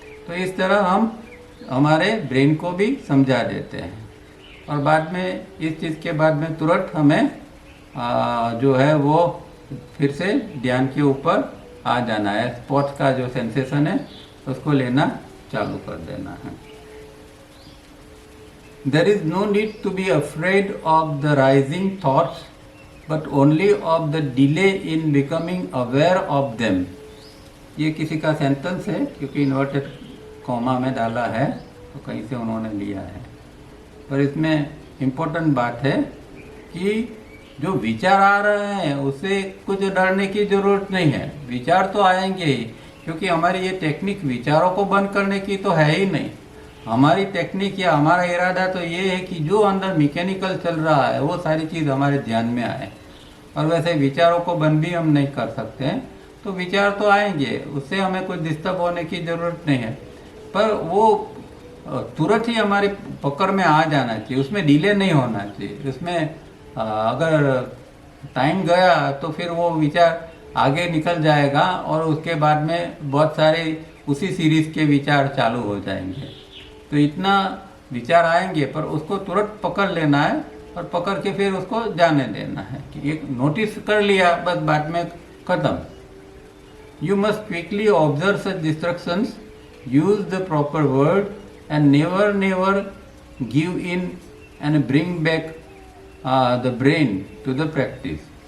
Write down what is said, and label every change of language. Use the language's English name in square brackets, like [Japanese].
[Hindi] तो इस तरह हम हमारे ब्रेन को भी समझा देते हैं। और बाद में इस चीज़ के बाद में तुरंत हमें जो है वो फिर से ध्यान के ऊपर आ जाना है, स्पॉट का जो सेंसेशन है उसको लेना चालू कर देना है। [English] There is no need to be afraid of the rising thoughts but only of the delay in becoming aware of them. [Hindi] ये किसी का सेंटेंस है, क्योंकि इन्वर्टेड कॉमा में डाला है तो कहीं से उन्होंने लिया है। पर इसमें इम्पोर्टेंट बात है कि जो विचार आ रहे हैं उससे कुछ डरने की ज़रूरत नहीं है। विचार तो आएंगे ही, क्योंकि हमारी ये टेक्निक विचारों को बंद करने की तो है ही नहीं। हमारी टेक्निक या हमारा इरादा तो ये है कि जो अंदर मैकेनिकल चल रहा है वो सारी चीज़ हमारे ध्यान में आए। और वैसे विचारों को बंद भी हम नहीं कर सकते हैं, तो विचार तो आएंगे, उससे हमें कुछ डिस्टर्ब होने की ज़रूरत नहीं है। पर वो तुरंत ही हमारी पकड़ में आ जाना चाहिए, उसमें डिले नहीं होना चाहिए। उसमें अगर टाइम गया तो फिर वो विचार आगे निकल जाएगा और उसके बाद में बहुत सारे उसी सीरीज के विचार चालू हो जाएंगे। तो इतना विचार आएंगे पर उसको तुरंत पकड़ लेना है और पकड़ के फिर उसको जाने देना है कि एक नोटिस कर लिया, बस बाद में खत्म। [English] You must quickly observe such distractions, use the proper word and never give in and bring back the brain to the practice।